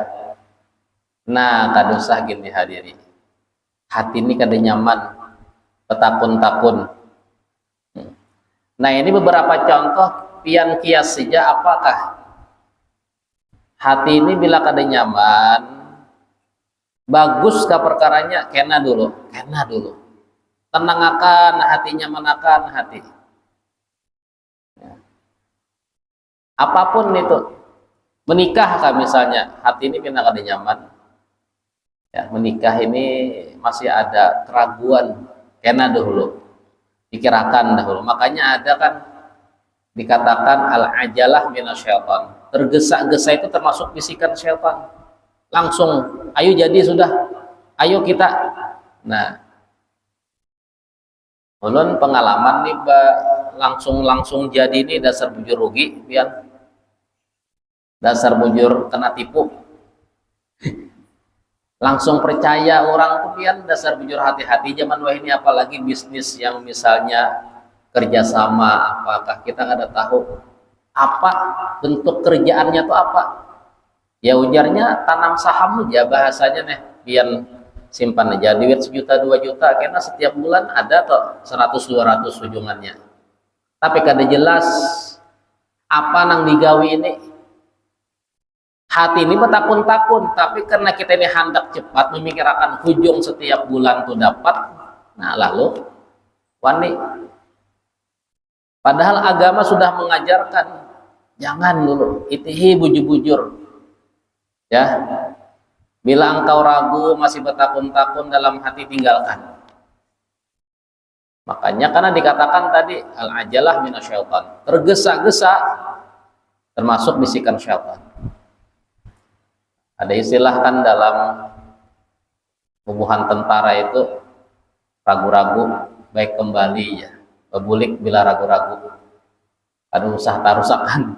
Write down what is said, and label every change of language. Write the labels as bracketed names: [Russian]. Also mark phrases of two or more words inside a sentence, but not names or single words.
[Banjar] Nah, kada usah gini dihadiri. Hati ini kada nyaman, petakun-takun. Nah, ini beberapa contoh pian kias saja apakah hati ini bila kada nyaman, bagus ke perkaranya, kena dulu, tenang akan hati, nyaman akan hati. Apapun itu, menikah kan misalnya, hati ini kena kada nyaman. Ya, menikah ini masih ada keraguan, kena dulu, pikirkan dahulu. Makanya ada kan dikatakan [Arabic] العجلة من الشيطان. [Banjar] Tergesa-gesa itu termasuk bisikan syaitan. Langsung, ayo jadi sudah, ayo kita. Nah, ulun pengalaman nih langsung jadi nih dasar bujur rugi, pian. Dasar bujur kena tipu. Langsung percaya orang tuh pian, dasar bujur hati-hati zaman wah ini, apalagi bisnis yang misalnya kerjasama, apakah kita nggak ada tahu apa bentuk kerjaannya tuh apa. Ya ujarnya tanam saham aja bahasanya nih, pian simpan aja duit 1 juta 2 juta, karena setiap bulan ada tuh 100-200 ujungannya. Tapi kada jelas apa nang digawi ini. Hati ini bertakun-takun, tapi karena kita ini hendak cepat memikirkan ujung setiap bulan tuh dapat, nah lalu wani. Padahal agama sudah mengajarkan jangan dulu itihi bujur-bujur, ya. Bila engkau ragu masih bertakun-takun dalam hati, tinggalkan. Makanya karena dikatakan tadi [Arabic] العجلة من الشيطان, [Banjar] tergesa-gesa termasuk bisikan syaitan. Ada istilah kan dalam Bubuhan tentara itu ragu-ragu baik kembali ya, bebulik bila ragu-ragu, ada usah tarusakan.